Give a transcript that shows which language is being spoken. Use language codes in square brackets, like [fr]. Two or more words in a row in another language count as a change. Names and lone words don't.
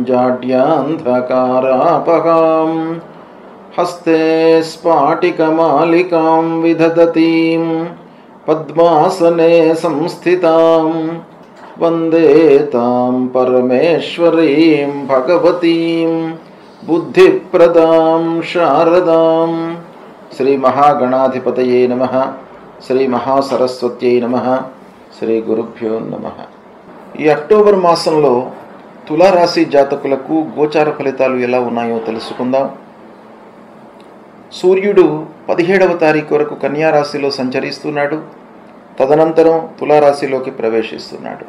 [sa] जाड्यान्धकारापहां हस्ते स्फाटिकमालिकां विदधतीं पद्मासने संस्थितां वन्दे तां परमेश्वरीं भगवतीं बुद्धिप्रदां शारदां। श्री महागणाधिपतये नमः। श्री महासरस्वत्यै नमः। శ్రీ గురుభ్యో నమః. [te] ఈ అక్టోబర్ మాసంలో తులారాశి జాతకులకు గోచార ఫలితాలు ఎలా ఉన్నాయో తెలుసుకుందాం. సూర్యుడు 17వ తారీఖు వరకు కన్యారాశిలో సంచరిస్తున్నాడు. తదనంతరం తులారాశిలోకి ప్రవేశిస్తున్నాడు.